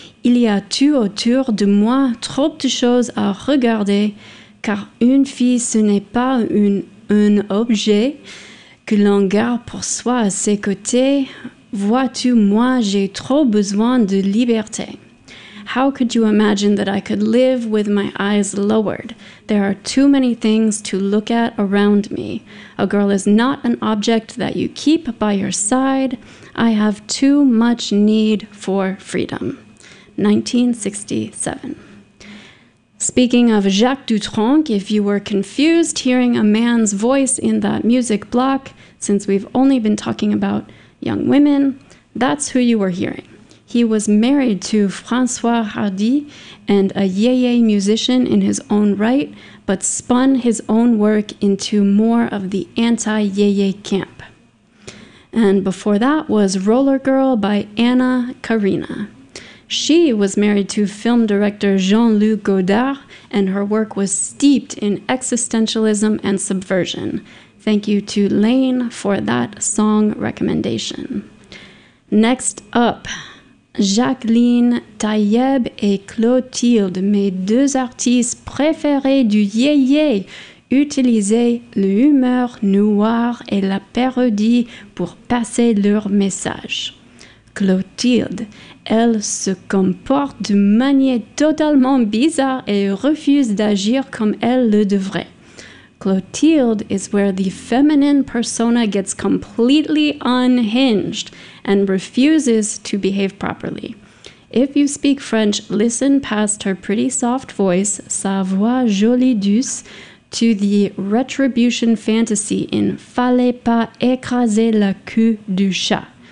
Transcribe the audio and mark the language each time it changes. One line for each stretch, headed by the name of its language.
French: Il y a tu autour de moi trop de choses à regarder, car une fille ce n'est pas un objet que l'on garde pour soi à ses côtés. Vois-tu, moi j'ai trop besoin de liberté.
English: How could you imagine that I could live with my eyes lowered? There are too many things to look at around me. A girl is not an object that you keep by your side. I have too much need for freedom. 1967. Speaking of Jacques Dutronc, if you were confused hearing a man's voice in that music block, since we've only been talking about young women, that's who you were hearing. He was married to François Hardy and a yéyé musician in his own right, but spun his own work into more of the anti-yéyé camp. And before that was Roller Girl by Anna Karina. She was married to film director Jean-Luc Godard, and her work was steeped in existentialism and subversion. Thank you to Lane for that song recommendation. Next up,
French: Jacqueline Taïeb et Clotilde, mes deux artistes préférés du yéyé, utilisaient l'humeur noire et la parodie pour passer leur message. Clotilde, elle se comporte de manière totalement bizarre et refuse d'agir comme elle le devrait.
English: Clotilde is where the feminine persona gets completely unhinged and refuses to behave properly. If you speak French, listen past her pretty soft voice,
French: sa voix jolie douce,
English: to the retribution fantasy in Fallait pas écraser la queue du chat.